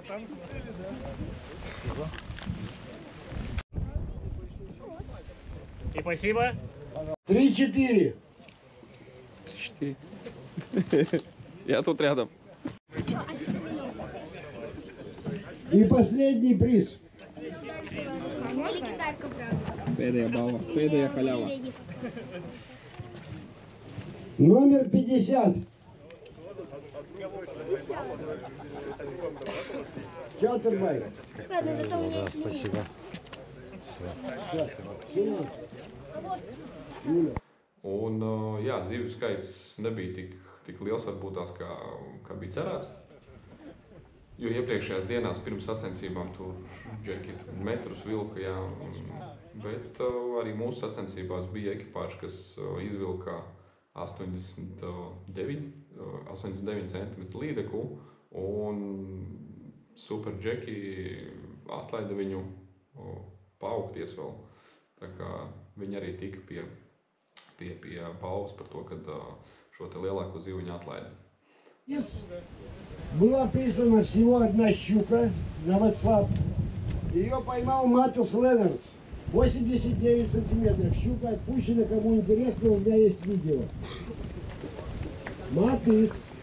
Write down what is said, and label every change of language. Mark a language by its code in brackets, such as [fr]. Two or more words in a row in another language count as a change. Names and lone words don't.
[ru] И спасибо. 3-4. 4. Я тут рядом. И последний приз. Или гитарка, правда. [lv] Pēdējā balva. Pēdējā haļāvā. [ru] Номер 50. Чатербай. Ладно, зато у меня есть Спасибо. [lv] Un, jā, zivju skaits nebija tik liels varbūt tās, kā bija cerēts. Jo iepriekšējās dienās pirms sacensībām tur džeki metrus vilka, jā, bet arī mūsu sacensībās bija ekipāži, kas izvilka 89 cm līdeku, un super džeki atlaida viņu paaugties vēl. Tā kā viņi arī tika pie balvas par to, kad šo te lielāko ziviņu atlaida. [ru] Была прислана всего одна щука на WhatsApp. Ее поймал Матис Леннерс. 89 сантиметров. Щука отпущена. Кому интересно, у меня есть видео. Матис.